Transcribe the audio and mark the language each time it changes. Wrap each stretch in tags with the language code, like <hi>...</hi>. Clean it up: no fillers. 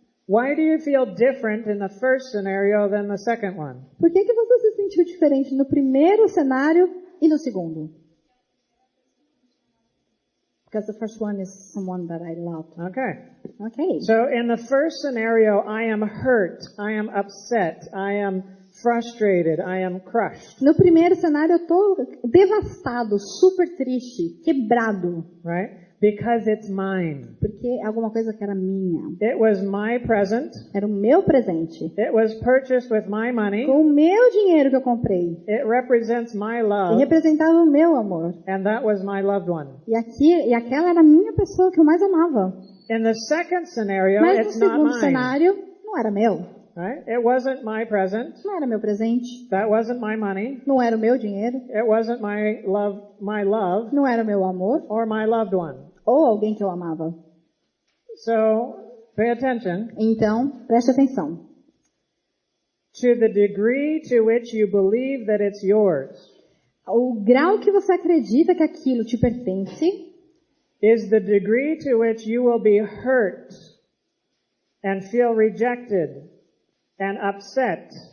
<en>Why do you feel different in the first scenario than the second one?</en> <pt>Por que você se sentiu diferente no primeiro cenário e no segundo?</pt> <en>Because the first one is someone that I loved. Okay. Okay. So in the first scenario, I am hurt, I am upset, I am frustrated, I am crushed.</en> <pt>No primeiro cenário eu tô devastado, super triste, quebrado.</pt> <en>Right? Because it's mine.</en> <pt>Porque é alguma coisa que era minha.</pt> <en>It was my present.</en> <pt>Era o meu presente.</pt> <en>It was purchased with my money.</en> <pt>Com o meu dinheiro que eu comprei.</pt> <en>It represents my</en> <pt>E</pt> <en>love.</en> <pt>representava o meu amor.</pt> <en>And that was my loved one.</en> <pt>E aquela era a minha pessoa que eu mais amava.</pt> <en>In the second scenario,</en> <pt>Mas no</pt> <en>it's not</en> <pt>segundo</pt> <en>mine.</en> <pt>cenário, não era meu.</pt> <en>Right? It wasn't my present.</en> <pt>Não era meu presente.</pt> <en>That wasn't my money.</en> <pt>Não era o meu dinheiro.</pt> <en>It wasn't my love,</en> <pt>Não era o meu amor.</pt> <en>or my loved one.</en> <pt>Ou alguém que eu amava.</pt> <en>So, pay attention.</en> <pt>Então, preste atenção.</pt> <en>To the degree to which you believe that it's yours</en> <pt>O grau que você acredita que aquilo te pertence</pt> <en>is the degree to which you will be hurt and feel rejected and upset</en>